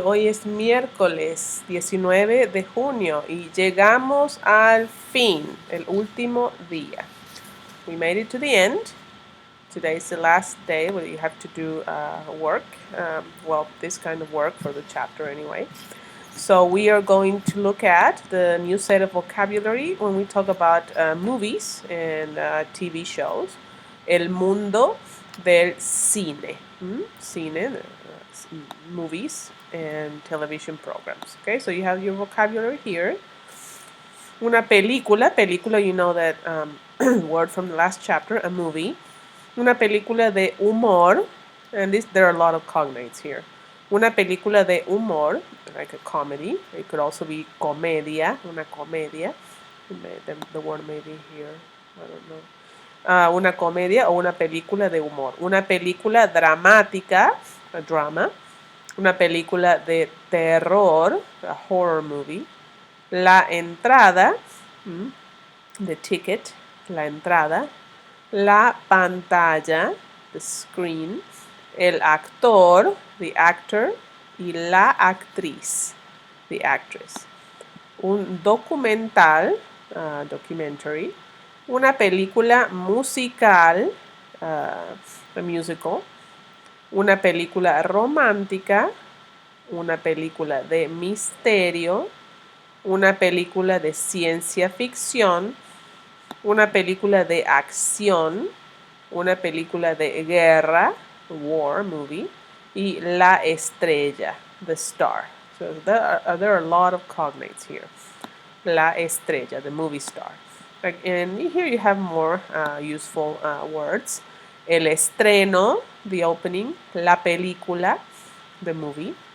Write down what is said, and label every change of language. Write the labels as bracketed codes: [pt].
[es] Hoy es miércoles 19 de junio y llegamos al fin, el último día. [en] We made it to the end. Today is the last day where you have to do work. This kind of work for the chapter anyway. So we are going to look at the new set of vocabulary when we talk about movies and TV shows. [es] El mundo del cine. Cine, [en] movies and television programs. Okay, so you have your vocabulary here. [es] Una película, [en] you know that word from the last chapter, a movie. [es] Una película de humor, [en] and there are a lot of cognates here. [es] Una película de humor, [en] like a comedy. It could also be comedia, [es] una comedia. [en] The word may be here, I don't know. [es] Una comedia o una película de humor. Una película dramática, [en] a drama. [es] Una película de terror, [en] a horror movie. [es] La entrada, [en] the ticket, [es] la entrada. La pantalla, [en] the screen. [es] El actor, [en] the actor. [es] Y la actriz, [en] the actress. [es] Un documental, [en] documentary. [es] Una película musical, [en] a musical. [es] Una película romántica. Una película de misterio. Una película de ciencia ficción. Una película de acción. Una película de guerra, [en] war movie. [es] Y la estrella, [en] the star. So there are a lot of cognates here. [es] La estrella, [en] the movie star. And here you have more useful words. [es] El estreno, [en] the opening. [es] La película, [en] the movie.